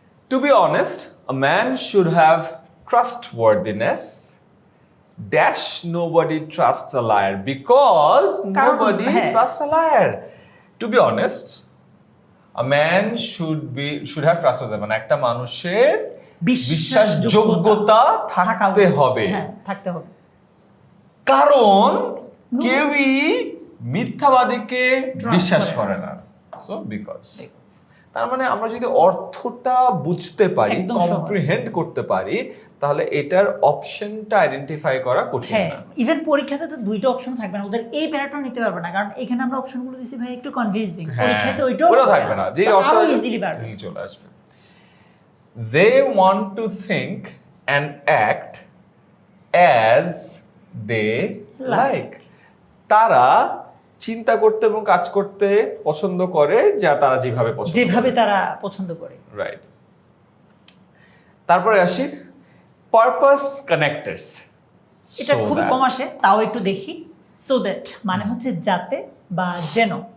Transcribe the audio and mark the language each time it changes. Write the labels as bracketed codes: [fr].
[en] To be honest, a man should have trustworthiness. Dash nobody trusts a liar because [bn] কারণ, [en] nobody [bn] হ্যাঁ। [en] trusts a liar. To be honest, a man should have trustworthiness. [bn] মানে একটা মানুষের বিশ্বাসযোগ্যতা থাকতে হবে। হ্যাঁ, থাকতে হবে। কারণ কেউই মিথ্যাবাদীকে [en] Trust [bn] বিশ্বাস করে করে না। সো বিকজ, তার মানে আমরা যদি অর্থটা বুঝতে পারি, একদম সহজ। কম্প্রিহেন্ড করতে পারি, তাহলে এটার অপশনটা আইডেন্টিফাই করা কঠিন হ্যাঁ, না। ইভেন পরীক্ষাতে তো দুইটা অপশন থাকবে না, ওদের এই প্যারাটাও নিতে পারবে না, কারণ এখানে আমরা অপশনগুলো দিছি ভাই একটু কনফিউজিং। পরীক্ষাতে ওইটাও ওটা থাকবে না, যে [en] So, [bn] অপশন আরো ইজিলি পারবে। চলে আসবে। [en] They want to think and act as they like. [bn] তারা চিন্তা করতে এবং কাজ করতে পছন্দ করে যা তারা যেভাবে পছন্দ যেভাবে তারা পছন্দ করে। রাইট। তারপরে আসি পারপাস কানেক্টরস। এটা খুবই কম আসে, তাও একটু দেখি। সো দ্যাট মানে হচ্ছে যাতে বা যেন।